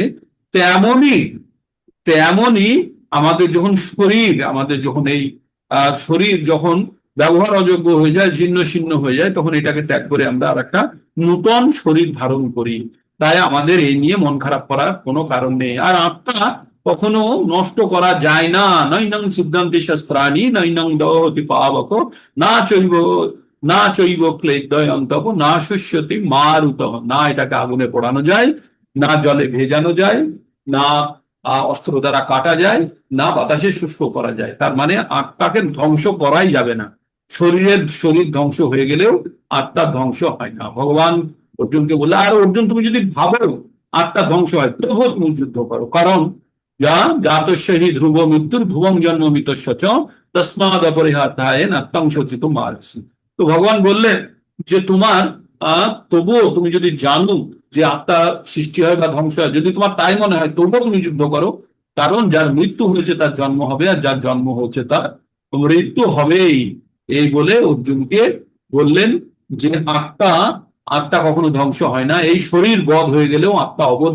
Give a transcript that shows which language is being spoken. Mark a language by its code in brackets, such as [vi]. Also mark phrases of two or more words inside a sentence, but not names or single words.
[bn] তেমনি তেমনি আমাদের যখন এই শরীর যখন ব্যবহার অযোগ্য হয়ে যায়, জীর্ণ শীর্ণ হয়ে যায়, তখন এটাকে ত্যাগ করে আমরা আর একটা নূতন শরীর ধারণ করি। তাই আমাদের এই নিয়ে মন খারাপ করার কোনো কারণ নেই। আর আত্মা কখনো নষ্ট করা যায় না। [sa] নৈনং সিদ্ধান্তি শাস্ত্রাণি নৈনং দহতি পাবক না চৈব ক্লেদয়ন্তব না শুষ্যতি মারুত। [bn] না এটাকে আগুনে পোড়ানো যায়, না জলে ভেজানো যায়, না অস্ত্র দ্বারা কাটা যায়, না বাতাসে শুষ্ক করা যায়। তার মানে আত্মাকে ধ্বংস করাই যাবে না। শরীর ধ্বংস হয়ে গেলেও আত্মা ধ্বংস হয় না। ভগবান অর্জুনকে বললে, আর অর্জুন তুমি যদি ভাবো আত্মা ধ্বংস হয় তবুও তুমি যুদ্ধ করো, কারণ যা [sa] জাতস্য ধ্রুব মৃত্যুর ধ্রুবং জন্ম মৃতস্য চ তস্মাদ অপরিহার্যায় নাত্যং শোচিতুম আর্হসি। [bn] তো ভগবান বললেন যে তোমার তবুও তুমি যদি জানো যে আত্মা সৃষ্টি হয় বা ধ্বংস হয়, যদি তোমার তাই মনে হয় তবুও তুমি যুদ্ধ করো, কারণ যার মৃত্যু হয়েছে তার জন্ম হবে, আর যার জন্ম হচ্ছে তার মৃত্যু হবেই। এই বলে অর্জুনকে বললেন যে আত্মা আত্মা কখনো ধ্বংস হয় না, এই শরীর বধ হয়ে গেলেও আত্মা অবদ্ধ।